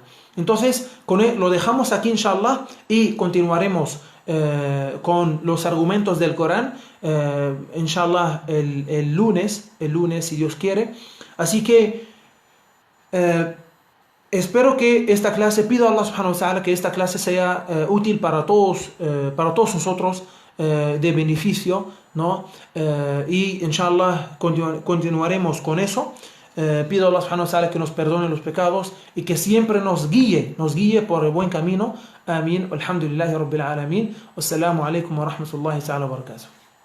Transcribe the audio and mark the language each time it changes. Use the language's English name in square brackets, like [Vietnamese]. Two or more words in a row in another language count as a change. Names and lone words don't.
[Spanish] Entonces, lo dejamos aquí, inshallah, y continuaremos con los argumentos del Corán, inshallah, el lunes, si Dios quiere. Así que espero que esta clase, pido a [Arabic] الله سبحانه وتعالى [Spanish] que esta clase sea útil para todos nosotros, de beneficio, ¿no? Y inshallah continuaremos con eso. Pido a [Arabic] الله سبحانه وتعالى [Spanish] que nos perdone los pecados y que siempre nos guíe por el buen camino. Amén. [Arabic] الحمد لله رب العالمين. والسلام عليكم ورحمة الله تعالى وبركاته.